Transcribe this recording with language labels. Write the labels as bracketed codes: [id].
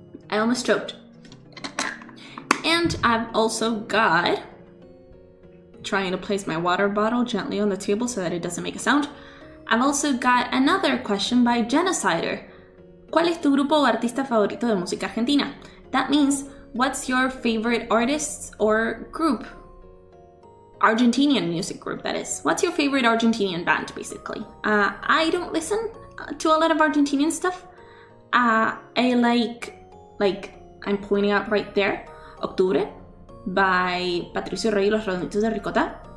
[en] I almost choked. And I've also got, trying to place my water bottle gently on the table so that it doesn't make a sound. I've also got another question by Genocider. [es] ¿Cuál es tu grupo o artista favorito de música argentina? [en] That means, what's your favorite artist or group? Argentinian music group, that is. What's your favorite Argentinian band, basically? I don't listen to a lot of Argentinian stuff. I like I'm pointing out right there, Octubre by Patricio Rey y los Redonditos de Ricota.